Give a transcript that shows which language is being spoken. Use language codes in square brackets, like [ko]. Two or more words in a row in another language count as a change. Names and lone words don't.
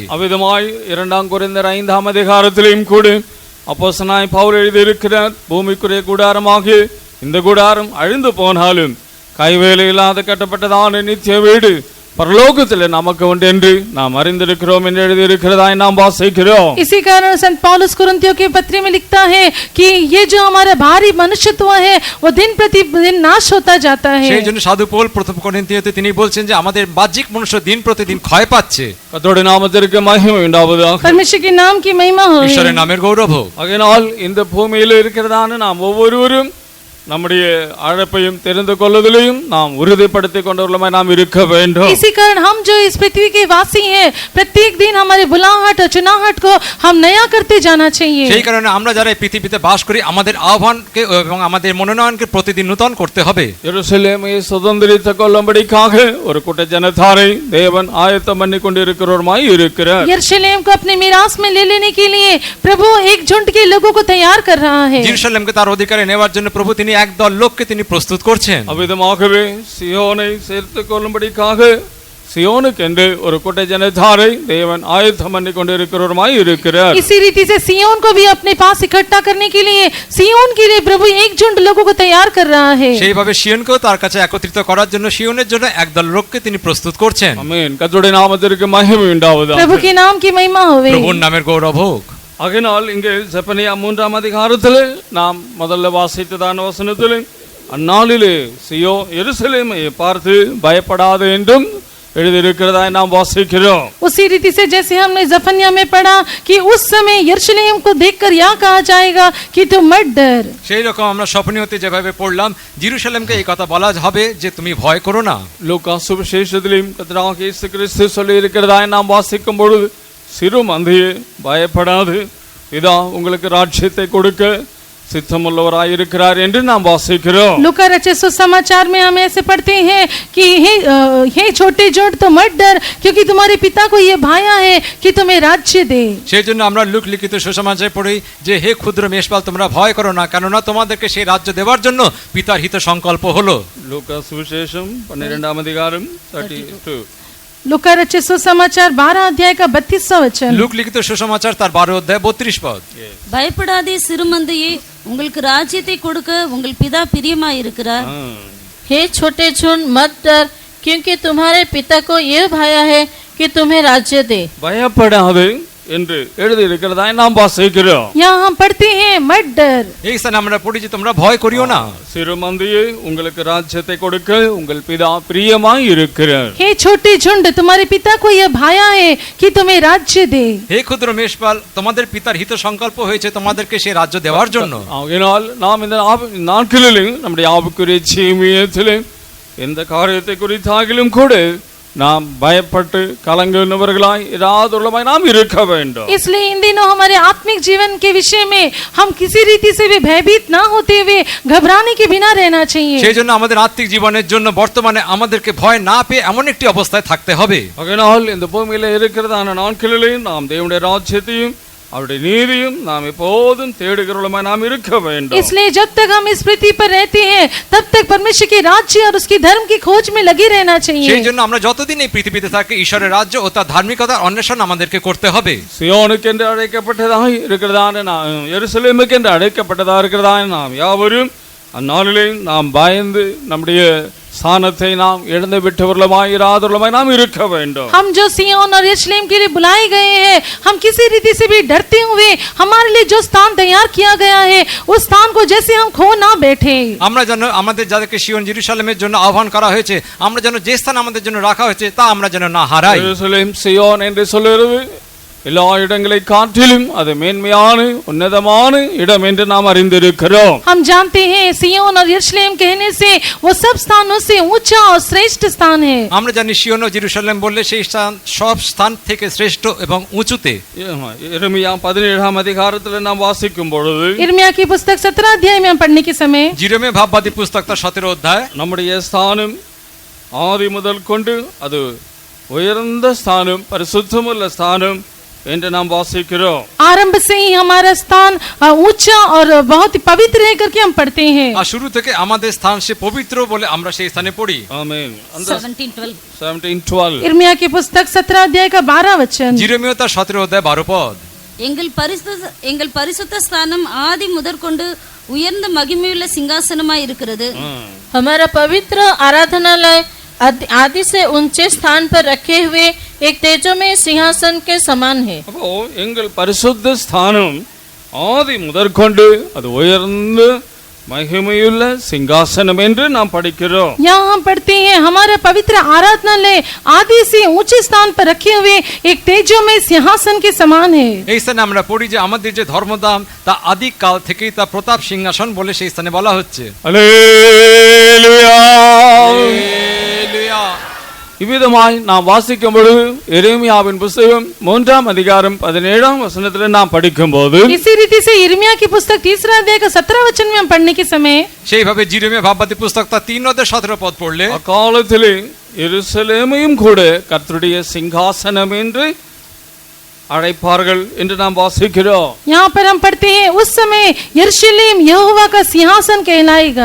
[ta] அவ்விதமாய் 2 கொரிந்தியர் 5ஆம் அதிகாரத்திலும் கூட அப்போஸ்தலனாய் பவுல் எழுதியிருக்கிறார், பூமிக்குரிய கூடாரமாகிய இந்த கூடாரம் அழிந்து போனாலும் கைவேலை இல்லாத கட்டப்பட்டதான நித்திய வீடு परलोकத்தில் நமக்கு உண்டு என்று நாம் அறிந்திருக்கிறோம் என்று எழுதியிருக்கிறதாய் நாம் வாசிக்கிறோம்। [hi] इसी कारण संत पौलुस कुरिन्थियों के पत्री में लिखता है कि ये जो हमारा भारी मनुष्यत्व है वो दिन प्रतिदिन नाश होता जाता है। [bn] সেই জন্য সাধু পৌল প্রথম করিন্থীয়তে তিনি বলছেন যে আমাদের বাহ্যিক মনুষ্য দিন প্রতিদিন ক্ষয় পাচ্ছে। [ta] கர்த்தருடைய நாமத்திற்கு மகிமை உண்டாவதாக। [hi] परमेश्वर के नाम की महिमा हो। [bn] ঈশ্বরের নামের গৌরব হোক। [ta] ஆகையால் இந்த பூமியில் இருக்கிறதான நாம் ஒவ்வொருவரும் நம்முடைய அழைப்பையும் தெரிந்து கொள்வதிலையும் நாம் உறுதிப்படுத்திக் கொண்டவர்களாய் நாம் இருக்க வேண்டும்। [hi] इसी कारण हम जो इस पृथ्वी के वासी हैं, प्रत्येक दिन हमारे बुलाहट और चुनाहट को हम नया करते जाना चाहिए। [bn] সেই কারণে আমরা যারা এই পৃথিবীতে বাস করি আমাদের আহ্বানকে এবং আমাদের মনোনয়নকে প্রতিদিন নূতন করতে হবে। [ta] எருசலேமை சுதந்தரித்துக் கொள்ளும்படிக்காக ஒரு கூட்ட ஜனத்தாரை தேவன் ஆயத்தம் பண்ணி கொண்டிருக்கிறவருமாய் இருக்கிறார்। [hi] यरूशलेम को अपने मिरास में ले लेने के लिए प्रभु एक झुंड के लोगों को तैयार कर रहा है। [bn] জেরুজালেমকে তার অধিকারে নেওয়ার জন্য প্রভু তিনি একদল লোককে তিনি প্রস্তুত করছেন। [ta] அவ்விதமாகவே சியோனை சேர்த்துக் கொள்ளும்படிக்காக सियोनुக்கென்று ஒரு கூட்ட ஜனத்தாரை தேவன் ஆயத்தம் பண்ணி கொண்டிருக்கிறவருமாய் இருக்கிறார்। [hi] इसी रीति से सियोन को भी अपने पास इकट्ठा करने के लिए सियोन के लिए प्रभु एक झुंड लोगों को तैयार कर रहा है। [bn] সেইভাবে সিয়নকেও তার কাছে একত্রিত করার জন্য সিয়নের জন্য একদল লোককে তিনি প্রস্তুত করছেন। [ta] ஆமென்। கர்த்தருடைய நாமத்திற்கு மகிமை உண்டாவதாக। [hi] प्रभु के नाम की महिमा होवे। [bn] প্রভুর নামের গৌরব হোক। [ta] ஆகையால் இங்கே செப்பனியா 3ஆம் அதிகாரத்திலே நாம் முதல்ல வாசித்ததான வசனத்திலே அந்நாளிலே எருசலேமை பார்த்து பயப்படாது என்றும் எழுதியிருக்கிறதாய் நாம் வாசிக்கிறோம்। [hi] उसी रीति से जैसे हमने जफन्या में पढ़ा कि उस समय यरूशलेम को देखकर यह कहा जाएगा कि तुम मत डर। [bn] সেই রকম আমরা স্বপ্নীয়তে যেভাবে পড়লাম জেরুজালেমকে এই কথা বলা হবে যে তুমি ভয় করো না। [ta] லூக்கா சுவிசேஷத்திலும் கர்த்தராகிய இயேசு கிறிஸ்து சொல்லி இருக்கிறதாய் நாம் வாசிக்கும் பொழுது சிறு மந்தையே பயப்படாது, இதா உங்களுக்கு ராஜ்யத்தை கொடுக்க சித்தமுள்ளவராயிருக்கிறார் என்று நாம் வாசிக்கிறோம்। [hi] लूका रचित सुसमाचार में हम ऐसे पढ़ते हैं कि हे छोटे जोड़ तो मत डर, क्योंकि तुम्हारे पिता को ये भाया है कि तुम्हें राज्य दे। [bn] সেই জন্য আমরা লুক লিখিত সুসমাচারে পড়ি যে হে ক্ষুদ্র মেষপাল তোমরা ভয় করো না, কেননা তোমাদেরকে সেই রাজ্য দেওয়ার জন্য পিতার হিত সংকল্প হলো। [ta] லூக்கா சுவிசேஷம் 12ஆம் அதிகாரம் 32। [hi] लूका रचित सुसमाचार 12 अध्याय का 32वां वचन। [bn] লুক লিখিত সুসমাচার তার 12 অধ্যায় 32 পদ। [ta] பயப்படாதே சிறுமந்தையே, உங்களுக்கு ராஜ்யத்தை கொடுக்க உங்கள் பிதா பிரியமாய் இருக்கிறார்। [hi] हे छोटे झुंड मत डर, क्योंकि तुम्हारे पिता को यह भाया है कि तुम्हें राज्य दे। [ta] பயப்படாது, என்று எழுதியிருக்கிறதாய் நாம் வாசிக்கிறோம். [hi] यहाँ हम पढ़ते हैं मत डर। [bn] এই স্থানে আমরা পড়ি যে তোমরা ভয় করিও না। [ta] சிறுமந்தையே உங்களுக்கு ராஜ்யத்தை கொடுக்க உங்கள் பிதா பிரியமாய் இருக்கிறார். [hi] हे छोटे झुंड, तुम्हारे पिता को यह भाया है कि तुम्हें राज्य दे। [bn] হে ক্ষুদ্র মেষপাল, তোমাদের পিতার হিত সংকল্প হয়েছে তোমাদেরকে সেই রাজ্য দেওয়ার জন্য। [ta] ஆகையினால் நாம் இந்த நாட்களிலும் நம்முடைய ஆவிக்குரிய ஜீவியத்திலே எந்த காரியத்தை குறித்தாகிலும் கூட நாம் பயப்பட்டு கலங்குனவர்களாய் இராதுள்ளமாய் நாம் இருக்க வேண்டும். [hi] इसलिए इन दिनों हमारे आत्मिक जीवन के विषय में हम किसी रीति से भी भयभीत ना होते हुए घबराने के बिना रहना चाहिए। [bn] সেই জন্য আমাদের আত্মিক জীবনের জন্য বর্তমানে আমাদেরকে ভয় না পেয়ে এমন একটি অবস্থায় থাকতে হবে। [ta] ஆகையினால் இந்த பூமியில இருக்கிறதான நாட்களிலே நாம் தேவனுடைய ராஜ்யத்தையும் அவருடைய நீதியும் நாம் எப்போதும் தேடுகிறவர்களாய் நாம் இருக்க வேண்டும். [hi] इसलिए जब तक हम इस पृथ्वी पर रहते हैं तब तक परमेश्वर के राज्य और उसकी धर्म की खोज में लगे रहना चाहिए। [bn] সেই জন্য আমরা যতদিন এই পৃথিবীতে থাকি ঈশ্বরের রাজ্য ও তার ধার্মিকতার অন্বেষণ আমাদেরকে করতে হবে। [ta] சியோனுக்கு என்று அழைக்கப்பட்டதாய் இருக்கிறதான எருசலேமுக்கு என்று அழைக்கப்பட்டதா இருக்கிறதான நாம் யாவரும் அந்நாளிலே நாம் பயந்து நம்முடைய स्थानத்தை நாம் இழந்து விட்டவர்களாய் இராதவர்களாய் நாம் இருக்க வேண்டும். [hi] हम जो सिय्योन और यरूशलेम के लिए बुलाए गए हैं, हम किसी रीति से भी डरते हुए हमारे लिए जो स्थान तैयार किया गया है उस स्थान को जैसे हम खो ना बैठे। [bn] আমরা যেন আমাদের যাদেরকে সিয়ন জেরুজালেমের জন্য আহ্বান করা হয়েছে, আমরা যেন যে স্থান আমাদের জন্য রাখা হয়েছে তা আমরা যেন না হারাই। [ta] எருசலேம் சியோன் என்று சொல்லுகிறது எல்லா இடங்களை காட்டிலும் அது மேன்மையான உன்னதமான இடம் என்று நாம் அறிந்திருக்கிறோம். [hi] हम जानते हैं सिय्योन और यरूशलेम कहने से वो सब स्थानों से ऊंचा और श्रेष्ठ स्थान है। [bn] আমরা জানি সিয়ন ও জেরুজালেম বললে সেই স্থান সব স্থান থেকে শ্রেষ্ঠ এবং উঁচুতে। [ta] எரேமியா 17ஆம் அதிகாரத்தில் நாம் வாசிக்கும் பொழுது [hi] यिर्मयाह की पुस्तक 17 अध्याय में हम पढ़ने के समय [bn] জিরমে ভাববাদী পুস্তক তার 17 অধ্যায় [ta] நம்முடைய ஸ்தானம் ஆதி முதல் கொண்டு அது உயர்ந்த ஸ்தானம் பரிசுத்தமுள்ள ஸ்தானம் என்று நாம் வாசிக்கிறோம். [hi] आरंभ से ही हमारा स्थान ऊंचा और बहुत ही पवित्र है करके हम पढ़ते हैं। [bn] আর শুরু থেকে আমাদের স্থান সে পবিত্র বলে আমরা সেই স্থানে পড়ি। [ta] ஆமென். 17:12 [hi] यिर्मयाह की पुस्तक 17 अध्याय का 12 वचन। [bn] জিরমীয় তার 17 অধ্যায় 12 পদ। [ta] எங்கள் பரிசுத்த ஸ்தானம் ஆதி முதற்கொண்டு உயர்ந்த மகிமையுள்ள சிங்காசனமாய் இருக்கிறது। [hi] हमारा पवित्र आराधनालय आदि से ऊंचे स्थान पर रखे हुए एक तेजोमय सिंहासन के समान है। [ta] அப்போ எங்கள் பரிசுத்த ஸ்தானம் ஆதி முதற்கொண்டு அது உயர்ந்த மகிமையுள்ள சிங்காசனம் என்று நாம் படிக்கிறோம். [hi] यहाँ हम पढ़ते हैं हमारा पवित्र आराधनालय आदि से ऊंचे स्थान पर रखे हुए एक तेजोमय सिंहासन के समान है। [bn] এই স্থানে আমরা পড়ি যে আমাদের যে ধর্মদাম তা আদি কাল থেকেই তা প্রতাপ সিংহাসন বলে সেই স্থানে বলা হচ্ছে। [ta] அல்லேலூயா. ஹalleluya। இவ்விதமாய் நாம் வாசிக்கும் பொழுது எரேமியாவின் புத்தகம் 3ஆம் அதிகாரம் 17ஆம் வசனத்தில் நாம் படிக்கும் போது [hi] इसी रीति से यिर्मयाह की पुस्तक 3 अध्याय का 17 वचन में हम पढ़ने के समय [bn] সেইভাবে জিরমে ভাববাদী পুস্তক তার 3 অধ্যায় 17 পদ পড়লে [ta] அக்காலத்திலே எருசலேமையும் கூட கர்த்தருடைய சிங்காசனம் என்று அழைப்பார்கள் என்று நாம் வாசிக்கிறோம். [hi] यहाँ पर हम पढ़ते हैं उस समय यरूशलेम यहोवा का सिंहासन कहलाएगा।